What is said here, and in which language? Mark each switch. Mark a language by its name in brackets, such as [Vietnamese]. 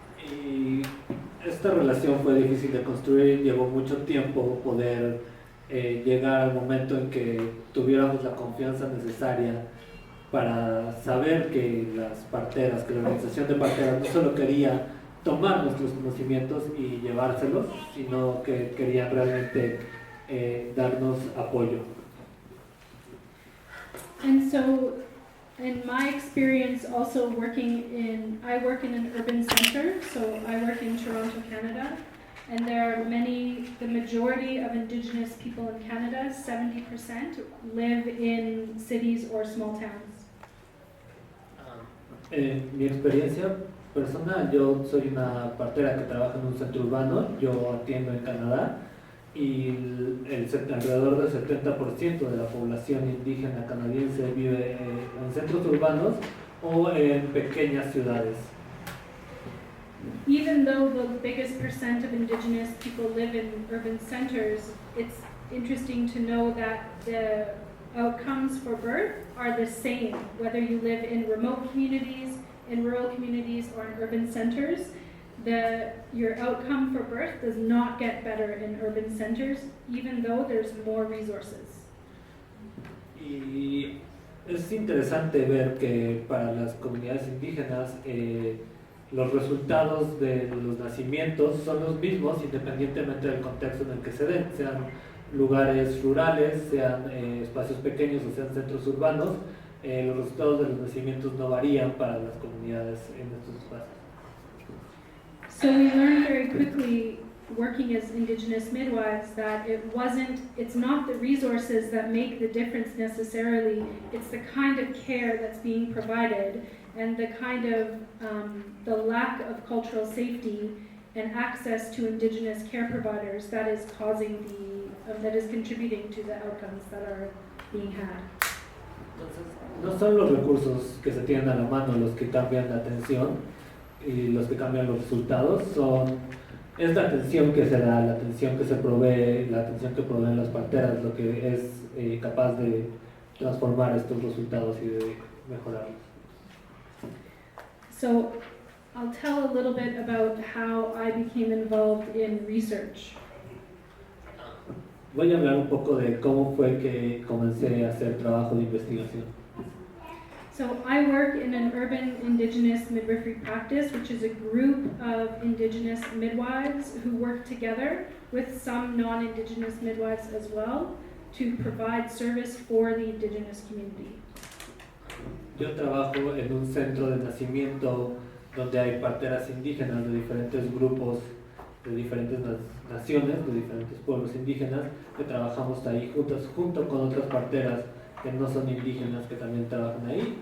[Spanish] Y esta relación fue difícil de construir, llevó mucho tiempo poder llegar al momento en que tuviéramos la confianza necesaria para saber que las parteras, que la organización de parteras no solo quería tomar nuestros conocimientos y llevárselos, sino que querían realmente darnos apoyo. [English] And so, in my experience also I work in an urban center, so I work in Toronto, Canada, and there are the majority of Indigenous people in Canada, 70%, live in cities or small towns. [Spanish] En mi experiencia personal, yo soy una partera que trabaja en un centro urbano, yo atiendo en Canadá y alrededor del 70% de la población indígena canadiense vive en centros urbanos o en pequeñas ciudades. [English] Even though the biggest percent of Indigenous people live in urban centers, it's interesting to know that the outcomes for birth are the same, whether you live in remote communities, in rural communities, or in urban centers. Your outcome for birth does not get better in urban centers, even though there's more resources. [Spanish] Y es interesante ver que para las comunidades indígenas los resultados de los nacimientos son los mismos independientemente del contexto en el que se den, sean lugares rurales, sean espacios pequeños o sean centros urbanos, los resultados de los nacimientos no varían para las comunidades en estos espacios. [English] So we learned very quickly, working as Indigenous midwives, that it's not the resources that make the difference necessarily, it's the kind of care that's being provided and the kind of, the lack of cultural safety and access to Indigenous care providers that is that is contributing to the outcomes that are being had. [Spanish] Entonces, no son los recursos que se tienen a la mano los que cambian la atención y los que cambian los resultados, son es la atención que se da, la atención que se provee, la atención que proveen las parteras, lo que es capaz de transformar estos resultados y de mejorarlos. [English] So I'll tell a little bit about how I became involved in research. [Spanish] Voy a hablar un poco de cómo fue que comencé a hacer trabajo de investigación. [English] So I work in an urban indigenous midwifery practice, which is a group of indigenous midwives who work together with some non-indigenous midwives as well to provide service for the indigenous community. [Spanish] Yo trabajo en un centro de nacimiento donde hay parteras indígenas de diferentes grupos, de diferentes naciones, de diferentes pueblos indígenas, que trabajamos ahí junto con otras parteras que no son indígenas que también trabajan ahí.